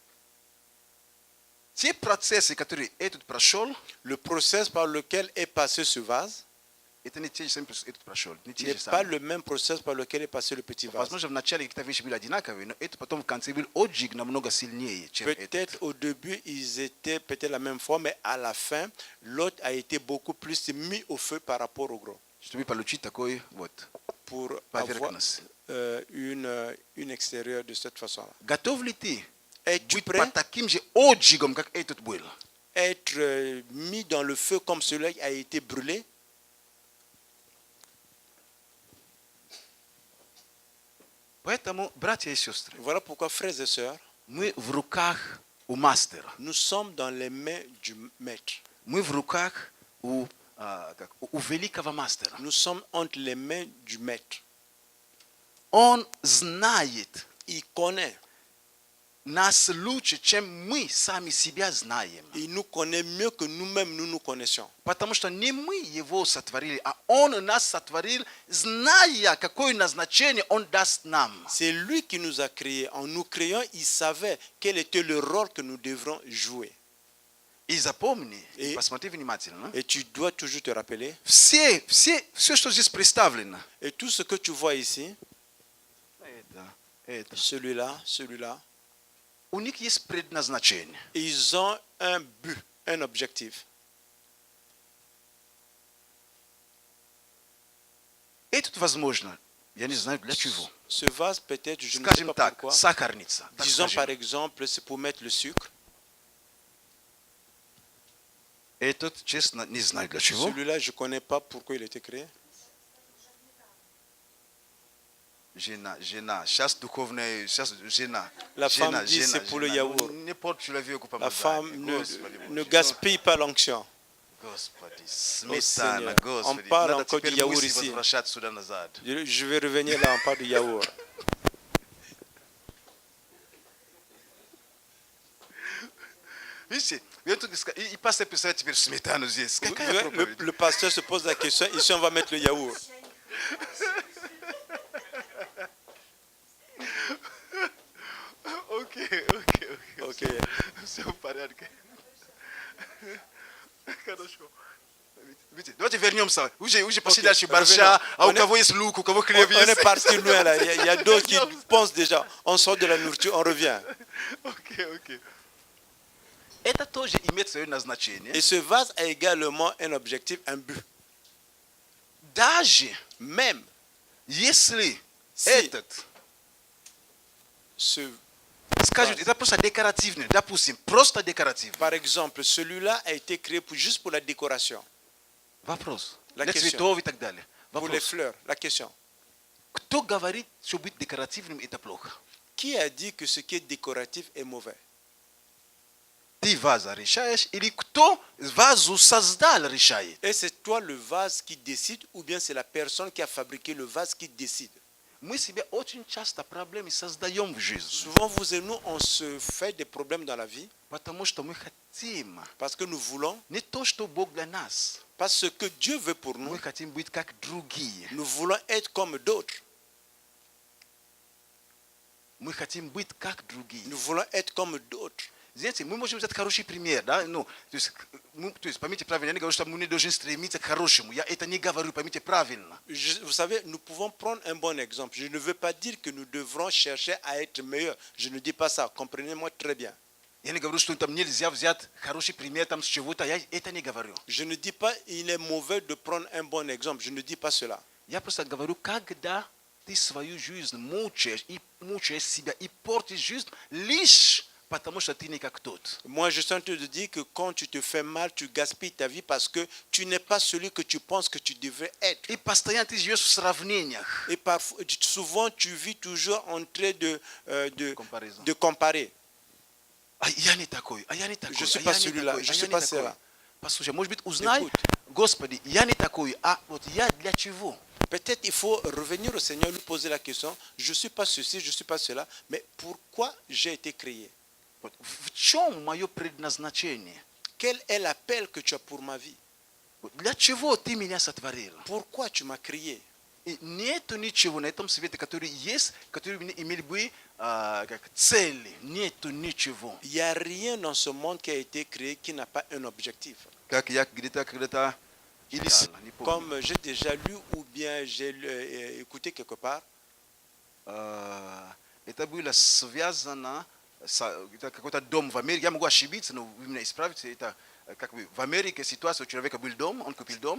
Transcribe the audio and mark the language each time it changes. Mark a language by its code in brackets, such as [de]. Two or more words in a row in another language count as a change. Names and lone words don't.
[ru] те процессы, которые этот прошел, [fr] le process par lequel est passé ce vase [ru] это не те же самые, процессы, этот прошел. Не те [fr] n'est [ru] же [fr] pas [ru] самые. [fr] le même process par lequel est passé le petit vase. [ru] Возможно, вначале какие-то вещи были одинаковые, но это потом в конце был отжиг намного сильнее, чем этот. [fr] Peut-être au début, ils étaient peut-être la même fois, mais à la fin, l'autre a été beaucoup plus mis au feu par rapport au gros. [ru] Чтобы получить такой вот [fr] Pour avoir [ru] поверхность. [fr] une extérieure de cette façon-là. [ru] Готов ли ты [fr] Es-tu [ru] быть [fr] prêt [ru] под таким же отжигом, как этот был? [fr] être mis dans le feu comme celui qui a été brûlé? [ru] Поэтому, братья и сестры, [fr] Voilà pourquoi, frères et sœurs, [ru] мы в руках у мастера. [fr] nous sommes dans les mains du maître. [ru] Мы в руках у великого мастера. [fr] Nous sommes entre les mains du maître. [ru] Он знает [fr] Il connaît. [ru] нас лучше, чем мы сами себя знаем. [fr] Il nous connaît mieux que nous-mêmes nous nous connaissons. [ru] Потому что не мы его сотворили, а он нас сотворил, зная, какое назначение он даст нам. [fr] C'est lui qui nous a créés. En nous créant, il savait quel était le rôle que nous devrons jouer. [ru] И запомни, И- посмотри внимательно. [fr] Et tu dois toujours te rappeler. [ru] Все, что здесь представлено. [fr] Et tout ce que tu vois ici, [ru] Это. [fr] celui-là, celui-là, [ru] У них есть предназначение. [fr] ils ont un but, un objectif. [ru] И тут, возможно, Я не знаю для чего. [fr] Ce vase, peut-être, je ne sais [ru] Скажем [fr] pas [ru] так, [fr] pourquoi. [ru] сахарница. Так [fr] Disons [ru] скажем. [fr] par exemple, c'est pour mettre le sucre. [ru] Этот, честно, не знаю для чего. [fr] Celui-là, je ne connais pas pourquoi il a été créé. [ru] Жена, сейчас духовная, сейчас жена. [fr] La [ru] жена, [fr] femme dit, [ru] жена, [fr] c'est pour le [ru] жена. [fr] yaourt. [ru] N'importe человеку [fr] La [ru] помогает. [fr] femme [ru] Господи, [fr] ne [ru] Боже. [fr] gaspille pas l'onction. [ru] Господи, сметана, [fr] Seigneur. [ru] Господи. [fr] On parle [ru] Надо [fr] encore [ru] теперь [fr] du yaourt [ru] мысли [fr] ici. [ru] возвращаться сюда назад. [fr] Je vais revenir là, on parle du yaourt. [ru] Видите, и пастор писает теперь сметану здесь. Какая проповедь? [fr] Le pasteur se pose la question, ici on va mettre le yaourt. [ru] Окей. [fr] Ok. [ru] Все в порядке. Хорошо. Видите, давайте вернемся. Уже пошли дальше борща, а у кого есть лук, у кого хлеб [fr] On est [ru] есть. [fr] parti loin là, il y a d'autres qui pensent déjà, on sort de la nourriture, on revient. [ru] Окей. Это тоже имеет свое назначение. [fr] Et ce vase a également un objectif, un but. [ru] Даже [fr] Même [ru] если [fr] si [ru] этот, скажут, это просто декоративный, допустим, просто декоративный. [fr] par exemple, celui-là a été créé juste pour la décoration, [ru] Вопрос. [fr] La [ru] Для [fr] question. [ru] цветов и так далее. [fr] pour les [ru] Вопрос. [fr] fleurs. La question, [ru] Кто говорит, что быть декоративным это плохо? [fr] qui a dit que ce qui est décoratif est mauvais? [ru] Ты ваза решаешь или кто вазу создал решает? [fr] Et c'est toi le vase qui décide ou bien c'est la personne qui a fabriqué le vase qui décide? [ru] Мы себе очень часто проблемы создаем в жизни, [fr] Souvent, vous et nous, on se fait des problèmes dans la vie [ru] потому что мы хотим [fr] parce que nous voulons, [ru] не то, что Бог для нас. [fr] pas ce que Dieu veut pour nous, [ru] Мы хотим быть как другие. [fr] nous voulons être comme d'autres. [ru] Мы хотим быть как другие. [fr] Nous voulons être comme d'autres. [ru] Знаете, мы можем взять хороший пример, да? Ну, то есть поймите правильно, я не говорю, что мы не должны стремиться к хорошему. Я это не говорю, поймите правильно. [fr] Vous savez, nous pouvons prendre un bon exemple. Je ne veux pas dire que nous devrons chercher à être meilleurs. Je ne dis pas ça. Comprenez-moi très bien. [ru] Я не говорю, что там нельзя взять хороший пример там с чего-то. Я это не говорю. [fr] Je ne dis pas il est mauvais de prendre un bon exemple. Je ne dis pas cela. [ru] Я просто говорю, когда ты свою жизнь мучаешь себя и портишь жизнь лишь потому что ты не как тот. [fr] Moi, je suis en train de dire que quand tu te fais mal, tu gaspilles ta vie parce que tu n'es pas celui que tu penses que tu devrais être. [ru] И постоянно ты живешь в сравнениях. [fr] Et parfois, souvent, tu vis toujours en train Comparaison. de comparer. [ru] А я не такой, а я не такой, [fr] Je suis [ru] а [fr] pas [ru] я не [fr] celui-là, [ru] такой, [fr] je [ru] а [fr] suis [ru] я не [fr] pas [ru] такой. [fr] cela. [ru] Послушай, может быть, узнай, [fr] Écoute. [ru] Господи, я не такой, а вот я для чего? [fr] Peut-être il faut revenir au Seigneur, lui poser la question, je ne suis pas ceci, je ne suis pas cela, mais pourquoi j'ai été créé? [ru] Вот в чем мое предназначение? [fr] Quel est l'appel que tu as pour ma vie? [ru] Вот для чего ты меня сотворил? [fr] Pourquoi tu m'as créé? [ru] И нету ничего на этом свете, который есть, который имели бы как цели. Нету ничего. [fr] Il n'y a rien dans ce monde qui a été créé qui n'a pas un objectif. [ru] Как я где-то когда-то читал, не помню. [fr] Comme j'ai déjà lu ou bien j'ai écouté quelque part, [ru] Это было связано с какой-то дом в Америке. Я могу ошибиться, но вы меня исправите. Это как бы в Америке ситуация, у человека был дом, он купил дом.